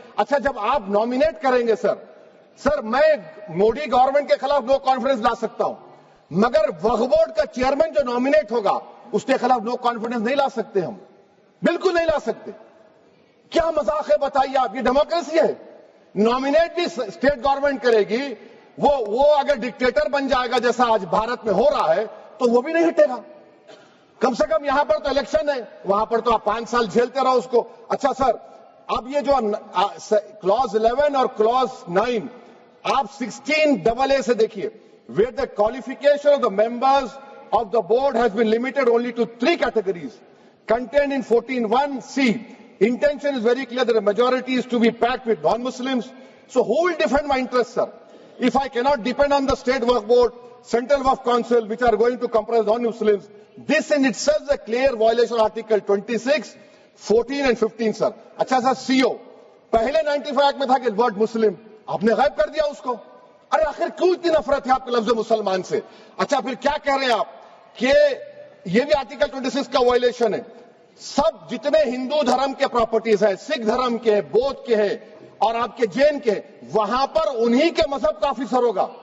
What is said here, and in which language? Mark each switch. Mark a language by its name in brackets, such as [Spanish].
[Urdu] اچھا جب آپ نامینیٹ کریں گے سر میں مودی گورنمنٹ کے خلاف نو کانفیڈنس لا سکتا ہوں, مگر وقف بورڈ کا چیئرمین جو نامینیٹ ہوگا اس کے خلاف نو کانفیڈنس نہیں لا سکتے, ہم بالکل نہیں لا سکتے. کیا مذاق ہے بتائیے آپ؟ یہ ڈیموکریسی ہے. نامینیٹ بھی اسٹیٹ گورنمنٹ کرے گی, وہ اگر ڈکٹیٹر بن جائے گا جیسا آج بھارت میں ہو رہا ہے تو وہ بھی نہیں ہٹے گا. کم سے کم یہاں پر تو الیکشن ہے, وہاں پر تو آپ 5 سال جھیلتے رہو اس کو. اچھا سر, اب یہ جو کلوز 11 اور کلوز 9 آپ 16AA سے دیکھیے, [English] where the qualification of the members of the board has been limited only to 3 categories contained in 14(1)(c). Intention is very clear that a majority is to be packed with non-Muslims. So who will defend my interests, sir? If I cannot depend on the state waqf board, central waqf council, which are going to comprise non-Muslims, this in itself is a clear violation of Article 26. 14 and 15 [Urdu] سر. اچھا سر CO پہلے 95 act میں تھا کہ word مسلم، آپ نے غائب کر دیا اس کو. ارے آخر کیوں اتنی نفرت ہے آپ کے لفظ مسلمان سے؟ اچھا پھر کیا کہہ رہے ہیں آپ کہ یہ بھی آرٹیکل 26 کا وائلیشن ہے. سب جتنے ہندو دھرم کے پراپرٹیز ہیں، سکھ دھرم کے، بودھ کے ہیں اور آپ کے جین کے، وہاں پر انہی کے مذہب کا آفیسر ہوگا.